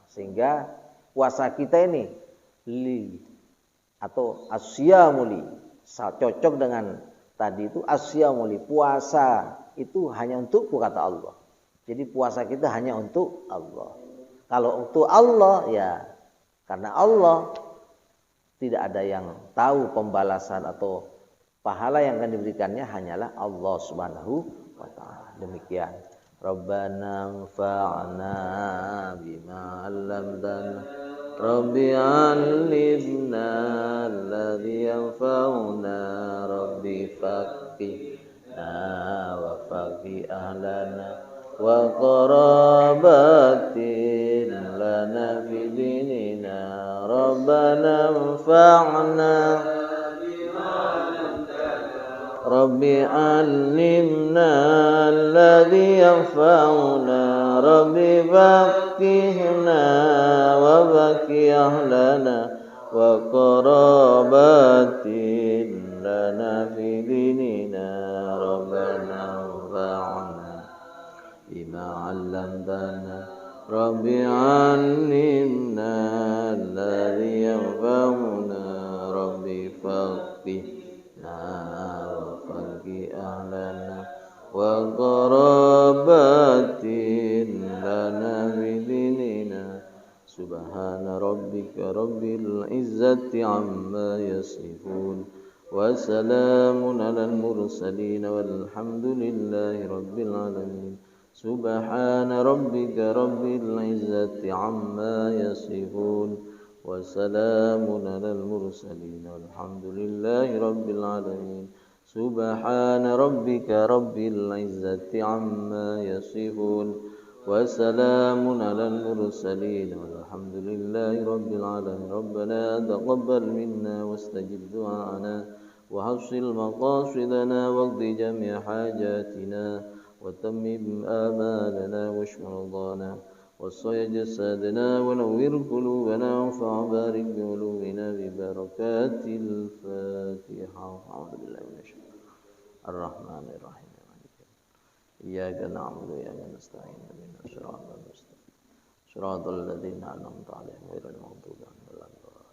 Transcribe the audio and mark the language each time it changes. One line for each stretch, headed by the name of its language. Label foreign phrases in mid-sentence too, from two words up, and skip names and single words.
Indonesian: Sehingga puasa kita ini atau asyamuli, cocok dengan tadi itu asyamuli, puasa itu hanya untukku kata Allah. Jadi puasa kita hanya untuk Allah. Kalau untuk Allah ya karena Allah tidak ada yang tahu pembalasan atau pahala yang akan diberikannya hanyalah Allah
Arabic: سبحانه وتعالى.
Indonesian: Demikian.
Arabic: ربنا انفعنا بما علمتنا. ربي علمنا الذي ينفعنا. ربي فقهنا وفقه أهلنا وقرابة لنا في ديننا. ربنا انفعنا ربي علمنا الذي ينفعنا. ربي فقهنا وبقي أهلنا وقرابة لنا في ديننا ربنا انفعنا بما علمتنا ربي علمنا الذي ينفعنا ربي فقهنا وفقه أهلنا وقرابة لنا في ديننا سبحان ربك رب العزة عما يصفون وسلام على المرسلين والحمد لله رب العالمين سبحان ربك رب العزة عما يصفون وسلام على المرسلين والحمد لله رب العالمين سبحان ربك رب العزة عما يصفون وسلام على المرسلين والحمد لله رب العالمين ربنا تقبل منا واستجب دعاءنا وحصل مقاصدنا واقض جميع' حاجاتنا وتمم أعمالنا واشف مرضانا وصي جسدنا ونور قلوبنا وانفع بارك بعلومنا ببركات الفاتحة أعوذ بالله من الشيطان الرحمن الرحيم إياك نعبد وإياك نستعين اهدنا الصراط المستقيم صراط الذين أنعمت عليهم غير المغضوب عليهم ولا الضالين